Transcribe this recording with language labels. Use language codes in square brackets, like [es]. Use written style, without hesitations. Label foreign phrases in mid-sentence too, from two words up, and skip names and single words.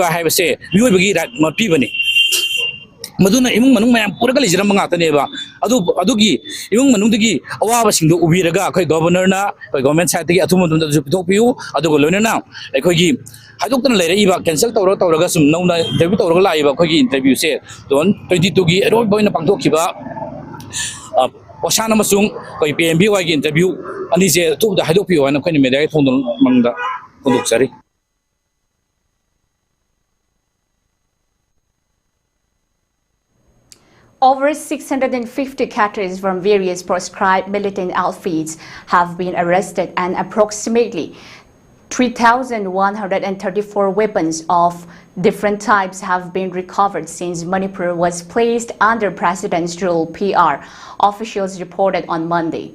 [mni] ꯍꯥꯏꯕꯁꯦ ꯃꯤꯑꯣꯏꯕꯒꯤ ꯔꯥꯏꯠ ꯑꯃ ꯄꯤꯕꯅꯤ ꯃꯗꯨꯅ ꯏꯃꯨꯡ ꯃꯅꯨꯡ ꯃꯌꯥꯝ ꯄꯨꯔꯒ ꯂꯩꯖꯔꯝꯕ ꯉꯥꯛꯇꯅꯦꯕ ꯑꯗꯨꯒꯤ ꯏꯃꯨꯡ ꯃꯅꯨꯡꯗꯒꯤ ꯑꯋꯥꯕꯁꯤꯡꯗꯣ ꯎꯕꯤꯔꯒ ꯑꯩꯈꯣꯏ ꯒꯚꯔꯅꯔꯅ ꯑꯩꯈꯣꯏ ꯒꯚꯔꯟꯃꯦꯟꯠ ꯁꯥꯏꯠꯇꯒꯤ ꯑꯊꯨꯕ ꯃꯇꯝꯗꯁꯨ ꯄꯤꯊꯣꯛꯄꯤꯌꯨ ꯑꯗꯨꯒ ꯂꯣꯏꯅꯅ ꯑꯩꯈꯣꯏꯒꯤ ꯍꯥꯏꯗꯣꯛꯇꯅ ꯂꯩꯔꯛꯏꯕ ꯀꯦꯟꯁꯦꯜ ꯇꯧꯔꯒ ꯁꯨꯝ ꯅꯧꯅ ꯏꯟꯇꯔꯚ꯭ꯌꯨ ꯇꯧꯔꯒ ꯂꯥꯛꯏꯕ ꯑꯩꯈꯣꯏꯒꯤ ꯏꯟꯇꯔꯚ꯭ꯌꯨꯁꯦ 2022ꯒꯤ ꯑꯔꯣꯏꯕ ꯑꯣꯏꯅ ꯄꯥꯡꯊꯣꯛꯈꯤꯕ ꯄꯣꯁꯥꯟ ꯑꯃꯁꯨꯡ ꯑꯩꯈꯣꯏ PMJAYꯒꯤ ꯏꯟꯇꯔꯚ꯭ꯌꯨ ꯑꯅꯤꯁꯦ ꯑꯊꯨꯕꯗ ꯍꯥꯏꯗꯣꯛꯄꯤꯌꯨ ꯍꯥꯏꯅ ꯑꯩꯈꯣꯏꯅ ꯃꯦꯗꯤꯌꯥꯒꯤ ꯊꯣꯡꯗ ꯐꯣꯡꯗꯣꯛꯆꯔꯤ [en] Over 650 cadres from various proscribed militant outfits have been arrested and approximately 3,134 weapons of different types have been recovered since Manipur was placed under President's rule, PR, officials reported on Monday.